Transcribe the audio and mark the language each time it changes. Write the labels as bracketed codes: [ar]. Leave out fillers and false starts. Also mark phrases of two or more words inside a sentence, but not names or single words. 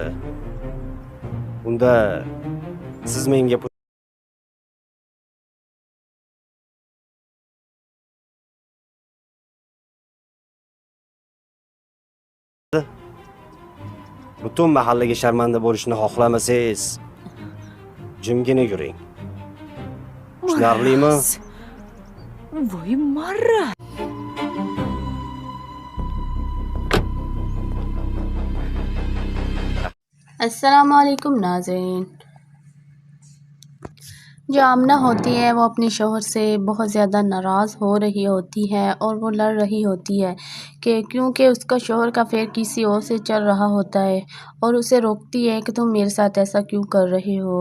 [uz] Unda siz menga butun mahallaga sharmanda bo'lishni xohlamasangiz, jimgina yuring. Tushunarlimi? Voy marra. [ar] السلام عليكم [hi] नाज़रीन। जो आमना होती है वो अपने शौहर से बहुत ज़्यादा नाराज़ हो रही होती है और वो लड़ रही होती है कि क्योंकि उसका शौहर का अफेयर किसी और से चल रहा होता है और उसे रोकती है कि तुम मेरे साथ ऐसा क्यों कर रहे हो।